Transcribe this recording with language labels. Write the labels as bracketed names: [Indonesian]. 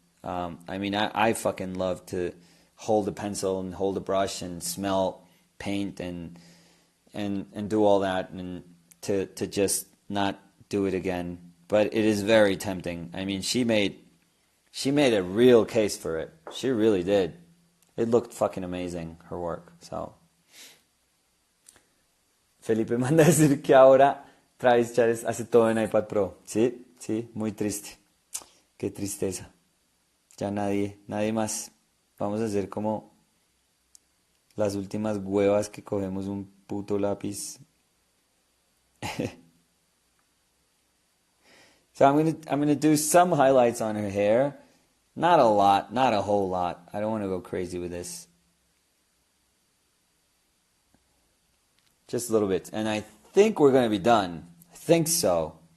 [English] I mean, I fucking love to hold a pencil and hold a brush and smell paint and do all that, and to just not do it again. But it is very tempting. I mean, she made a real case for it. She really did. It looked fucking amazing, her work. So [Spanish] Felipe manda a decir que ahora Travis Chávez hace todo en iPad Pro. Sí, sí, muy triste. Qué tristeza. Ya nadie más. Vamos a hacer como las últimas huevas que cogemos un puto lápiz. [English] So I'm gonna do some highlights on her hair. Not a lot, not a whole lot. I don't want to go crazy with this. Just a little bit. And I think we're going to be done. I think so.